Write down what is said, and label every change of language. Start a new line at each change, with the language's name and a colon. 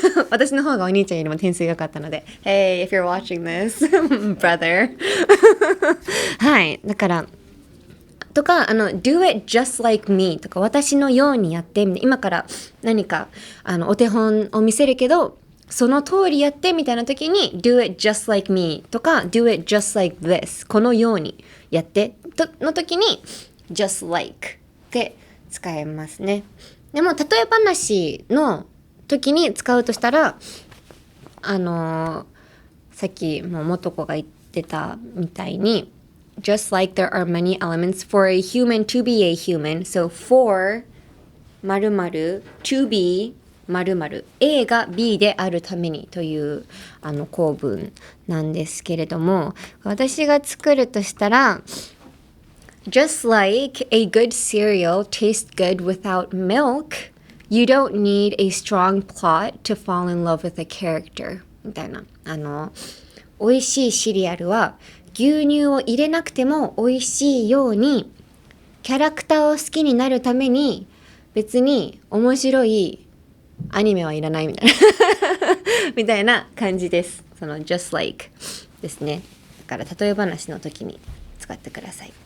Japanese: 私の方がお兄ちゃんよりも点数良かったので Hey, if you're watching this, brother はい、だからとか do it just like me とか、私のようにやって今から何かお手本を見せるけどその通りやってみたいな時に do it just like me とか do it just like this このようにやっての時に just like って使えますね。
English: でも例え話の時に使うとしたらさっきも元子が言ってたみたいに just like there are many elements for a human to be a human, so for 〇〇 to be 〇〇 A が B であるためにという構文なんですけれども、私が作るとしたら Just like a good cereal tastes good without milk, you don't need a strong plot to fall in love with a character.
Japanese: みたいな。美味しいシリアルは牛乳を入れなくても美味しいように、キャラクターを好きになるために別に面白いアニメはいらないみたいなみたいな感じです。その just like ですね。だから例え話の時に使ってください。